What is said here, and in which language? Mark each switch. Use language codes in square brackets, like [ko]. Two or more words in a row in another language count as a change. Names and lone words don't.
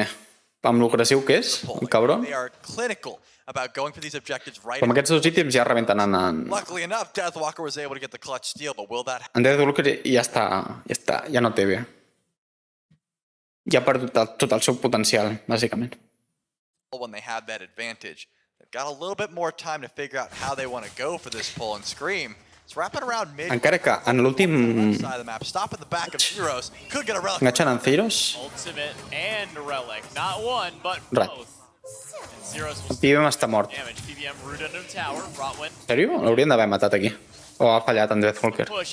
[ca] Amb l'agressiu que és, el cabron. Però amb aquests 2 ítems ja rebenten en Deathwalker ja està, ja no té bé. Ja ha perdut tot el seu potencial, bàsicament. [en] When they have that advantage, they've got a little bit more time to figure out how they want to go for this pull and Scream. [ca] Encara que en l'últim... Enganxen en Zeros. Res. El PBM està mort. En sèrio? L'haurien d'haver matat aquí. O ha fallat en Deathwalker.